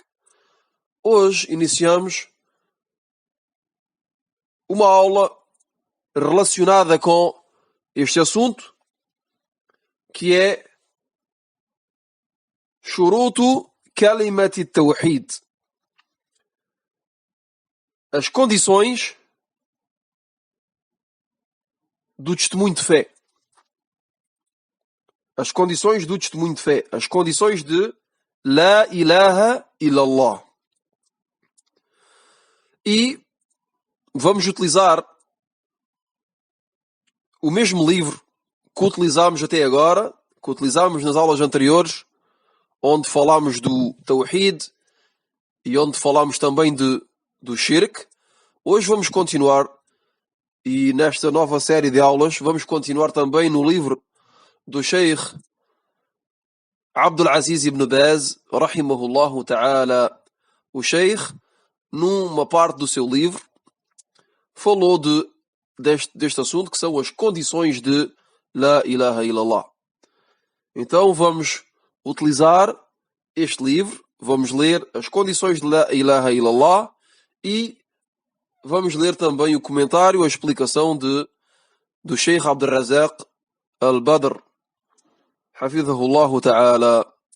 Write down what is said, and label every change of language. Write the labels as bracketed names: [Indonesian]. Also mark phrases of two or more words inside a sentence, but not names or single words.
[Portuguese] Hoje iniciamos uma aula relacionada com este assunto, que é [Arabic] شروط كلمة التوحيد, [Portuguese] as condições do testemunho de fé. As condições do testemunho de fé. As condições de [Arabic] لا إله إلا الله. [Portuguese] E vamos utilizar o mesmo livro que utilizámos até agora, que utilizámos nas aulas anteriores, onde falámos do Tawhid e onde falámos também do Shirk. Hoje vamos continuar, e nesta nova série de aulas vamos continuar também no livro do Sheikh Abdul Aziz ibn Baz, [Arabic] رحمه الله تعالى. [Portuguese] O Sheikh, numa parte do seu livro, falou deste assunto, que são as condições de [Arabic] لا إله إلا الله. [Portuguese] Então vamos utilizar este livro, vamos ler as condições de [Arabic] لا إله إلا الله [Portuguese] e vamos ler também o comentário, a explicação do Sheikh Abdul Razak al-Badr, [Arabic] حفظه الله تعالى.